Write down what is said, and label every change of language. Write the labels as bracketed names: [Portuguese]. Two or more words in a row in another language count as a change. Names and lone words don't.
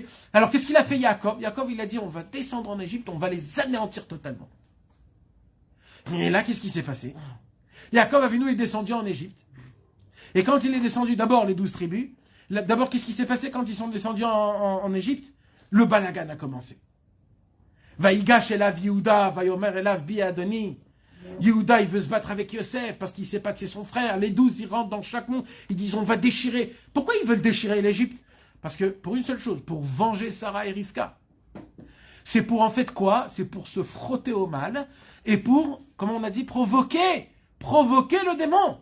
[French] Alors, qu'est-ce qu'il a fait Yaakov? Yaakov, il a dit, on va descendre en Égypte, on va les anéantir totalement. Et là, qu'est-ce qui s'est passé? Yaakov Avinu est descendu en Égypte. Et quand il est descendu, d'abord les 12 tribus, d'abord, qu'est-ce qui s'est passé quand ils sont descendus en Égypte? Le balagan a commencé. [Hebrew] ויגש אליו יהודה ויאמר אליו בי אדוני. [French] Yehuda, il veut se battre avec Yosef parce qu'il ne sait pas que c'est son frère. Les 12, ils rentrent dans chaque monde. Ils disent, on va déchirer. Pourquoi ils veulent déchirer l'Égypte? Parce que, pour une seule chose, pour venger Sarah et Rivka. C'est pour, en fait, quoi? C'est pour se frotter au mal et pour, comme on a dit, provoquer le démon.